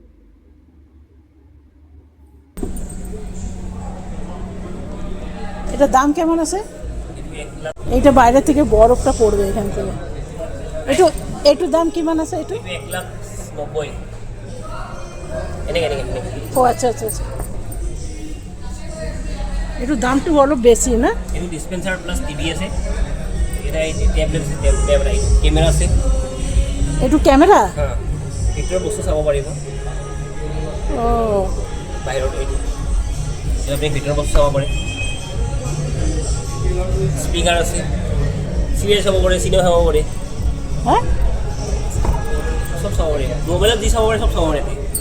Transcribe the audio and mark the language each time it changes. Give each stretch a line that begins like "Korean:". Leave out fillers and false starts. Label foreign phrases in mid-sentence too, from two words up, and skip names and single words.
Bangla: এটা দাম কেমন আছে? এইটা বাইরে থেকে বরফটা পড়বে এখান থেকে। একটু দাম কেমন আছে? একটু
Assamese: 1,90,000 এনেকে
Bangla: ও আচ্ছা, একটু দামটা অলপ বেশি না?
Assamese: এইটো
English: dispenser plus TV
Assamese: আছে, এটা এই টেবলেট কেমেৰা আছে,
Bangla: একটু ক্যামেরা,
Assamese: হ্যাঁ ভিতৰৰ বস্তু চাব পাৰিব। ও বাহিৰত এইটো আপুনি ভিতৰৰ বস্তু চাব পাৰে। স্পিকাৰ আছে, চিৰিয়েল চাব পাৰে, চিনেমা চাব পাৰে, হ্যাঁ চব চাব পাৰে, মোবাইলত যি চাব পাৰে চব চাব পাৰে।